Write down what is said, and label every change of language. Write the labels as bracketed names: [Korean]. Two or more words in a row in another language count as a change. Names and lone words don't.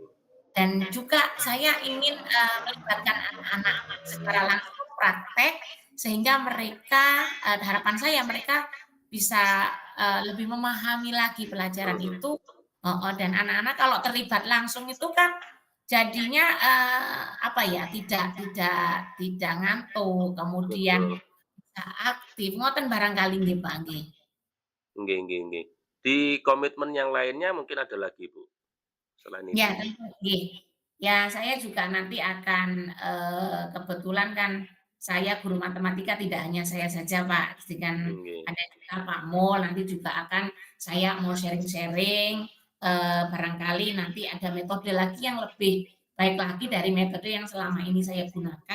[Indonesian] Dan juga saya ingin, melibatkan anak-anak secara langsung praktek, sehingga mereka, harapan saya mereka bisa, lebih memahami lagi pelajaran Mhm, itu heeh, dan anak-anak kalau terlibat langsung itu kan jadinya, apa ya, tidak ngantuk, kemudian betul. bisa aktif, ngoten barangkali nggih, Pak, nggih. Nggih. Di komitmen yang lainnya mungkin ada lagi, Bu, selain Ya itu? tentu, nggih. Ya saya juga nanti akan, kebetulan kan saya guru matematika tidak hanya saya saja Pak, dengan Nggih, ada juga Pak Mul, nanti juga akan saya mau sharing-sharing, barangkali nanti ada metode lagi yang lebih baik lagi dari metode yang selama ini saya gunakan.